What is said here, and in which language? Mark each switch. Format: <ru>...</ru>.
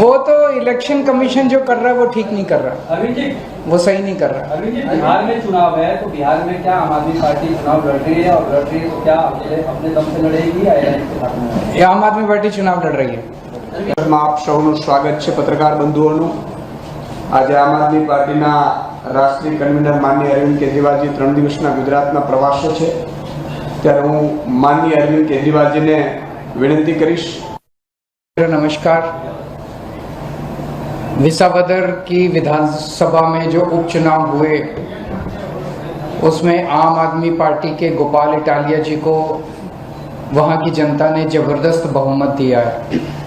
<hi>वो तो election commission जो कर रहा है वो ठीक नहीं कर रहा, अरविंद जी, वो सही नहीं कर रहा। अरविंद जी, बिहार में चुनाव है तो बिहार में क्या आम आदमी पार्टी चुनाव लड़ रही है, और लड़ रही है तो क्या अकेले अपने दम से लड़ेगी या एलायंस के साथ में? ये आम आदमी पार्टी चुनाव लड़ रही है।</hi> <gu>આપ સૌનું સ્વાગત છે પત્રકાર બંધુઓનું। આજે આમ આદમી પાર્ટીના રાષ્ટ્રીય કન્વીનર માનનીય અરવિંદ કેજરીવાલજી 3 દિવસના ગુજરાતના પ્રવાસે છે, ત્યારે હું માનનીય અરવિંદ કેજરીવાલજીને વિનંતી કરીશ।</gu> <hi>नमस्कार। विसावदर की विधानसभा में जो उपचुनाव हुए उसमें आम आदमी पार्टी के गोपाल इटालिया जी को वहां की जनता ने जबरदस्त बहुमत दिया है।</hi>